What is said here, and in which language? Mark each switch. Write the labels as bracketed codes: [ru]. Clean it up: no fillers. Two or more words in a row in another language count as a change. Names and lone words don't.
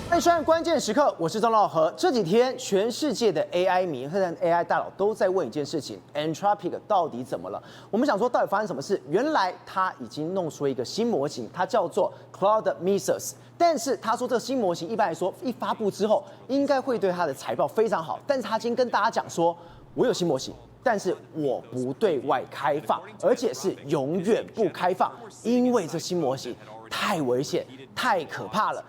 [zh] 在算關鍵時刻，我是張老和。這幾天，全世界的 AI 迷和 AI 大佬都在問一件事情 ：Anthropic 到底怎麼了？我們想說，到底發生什麼事？原來他已經弄出一個新模型，它叫做 Claude Mythos。但是他說，這個新模型一般來說一發布之後，應該會對他的財報非常好。但是他今天跟大家講說，我有新模型，但是我不對外開放，而且是永遠不開放，因為這新模型太危險、太可怕了。